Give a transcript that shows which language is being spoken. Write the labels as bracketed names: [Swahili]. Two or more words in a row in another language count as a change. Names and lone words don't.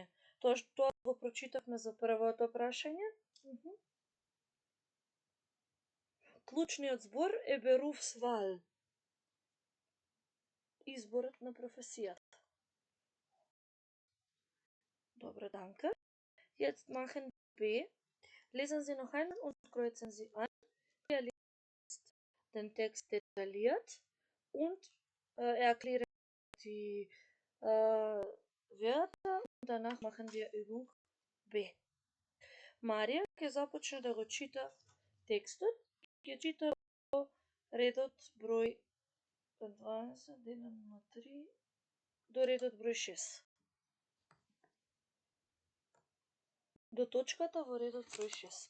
[Macedonian] Тоа што го прочитавме за првото прашање. Клучниот збор е Berufswahl. Изборот на професијата. Добро, [German] danke. Jetzt machen wir B. Lesen Sie noch einmal und kreuzen Sie an. Er liest den Text detailliert und erklären die Wörter und danach machen wir Übung B. [Macedonian] Марија ќе започне да го чита текстот, ќе чита во редот број 20, делено на 3, до редот број 6. До точката во редот број 6.